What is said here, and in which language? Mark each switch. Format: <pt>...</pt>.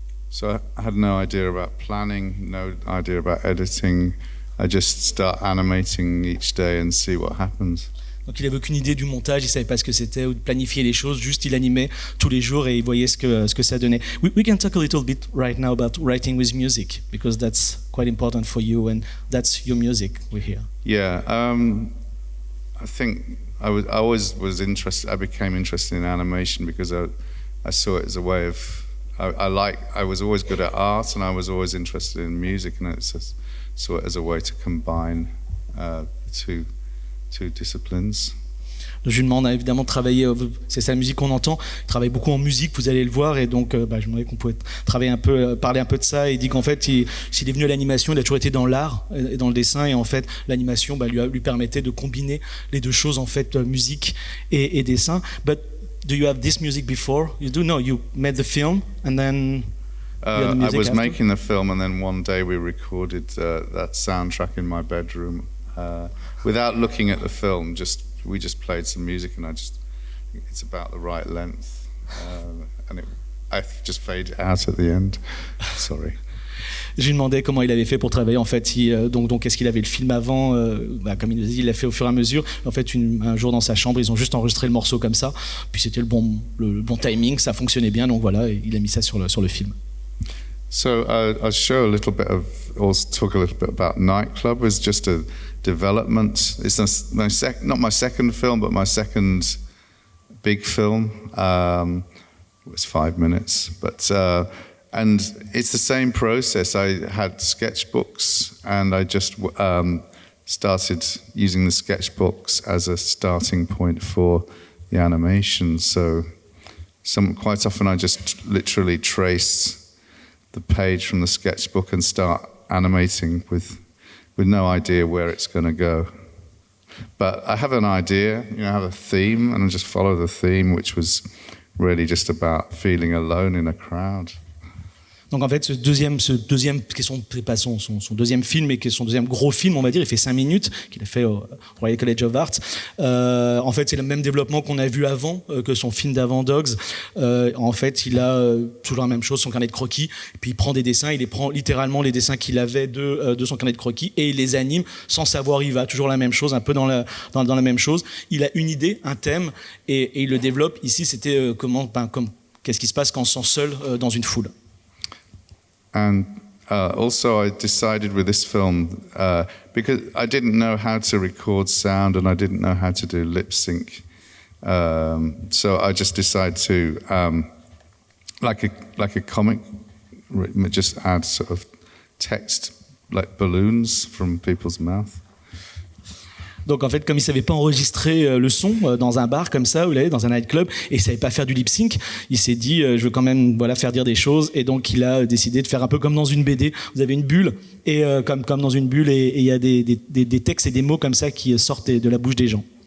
<en>So I had no idea about planning, no idea about editing. I just start animating each day and see what happens.</en> <fr>Donc il n'avait aucune idée du montage, il ne savait pas ce que c'était ou de planifier les choses, juste il animait tous les jours et il voyait ce que ça donnait.</fr> <en>We can talk a little bit right now about writing with music, because that's quite important for you and that's your music we hear. Yeah, I think I always was interested. I became interested in animation because I saw it as a way of. I was always good at art, and I was always interested in music, and saw it as a way to combine two disciplines.</en> <fr>Je lui demande évidemment de travailler, c'est sa musique qu'on entend, il travaille beaucoup en musique, vous allez le voir, et donc je me demandais qu'on pouvait travailler un peu, parler un peu de ça, et il dit qu'en fait, s'il est venu à l'animation, il a toujours été dans l'art et dans le dessin, et en fait, l'animation lui permettait de combiner les deux choses, en fait, musique et dessin.</fr> <en>But do you have this music before? You do? No, you made the film, and then you had the music I was after? making the film, and then one day we recorded that soundtrack in my bedroom without looking at the film, we just played some music, and it's about the right length, and I just faded out at the end. Sorry.</en> <fr>Je lui demandais comment il avait fait pour travailler. En fait, donc est-ce qu'il avait le film avant, comme il le dit, il l'a fait au fur et à mesure. En fait, un jour dans sa chambre, ils ont juste enregistré le morceau comme ça. Puis c'était le bon timing, ça fonctionnait bien. Donc voilà, il a mis ça sur le film.</fr> <en>So I'll show a little bit of, also talk a little bit about Nightclub. It's just a development. It's not my second film, but my second big film. It was 5 minutes, but and it's the same process. I had sketchbooks, and I just started using the sketchbooks as a starting point for the animation. So quite often I just literally trace the page from the sketchbook and start animating with no idea where it's going to go. But I have an idea, I have a theme, and I just follow the theme, which was really just about feeling alone in a crowd.</en> <fr>Donc en fait, ce deuxième qui est pas son deuxième film, mais qui est son deuxième gros film, on va dire, il fait 5 minutes, qu'il a fait au Royal College of Art. En fait, c'est le même développement qu'on a vu avant, que son film d'avant, Dogs. En fait, il a toujours la même chose, son carnet de croquis, et puis il prend des dessins, il prend littéralement les dessins qu'il avait de son carnet de croquis, et il les anime sans savoir où il va, toujours la même chose, un peu dans la même chose. Il a une idée, un thème, et il le développe. Ici, c'était qu'est-ce qui se passe quand on se sent seul dans une foule.</fr> <en>And also I decided with this film, because I didn't know how to record sound and I didn't know how to do lip sync, so I just decided to, like a comic, just add sort of text like balloons from people's mouth.</en> <fr>Donc en fait, comme il savait pas enregistrer le son dans un bar comme ça, dans un nightclub, et il savait pas faire du lip sync, il s'est dit je veux quand même faire dire des choses, et donc il a décidé de faire un peu comme dans une BD. Vous avez une bulle, et comme dans une bulle, et il y a des textes et des mots comme ça qui sortent de la bouche des gens.</fr>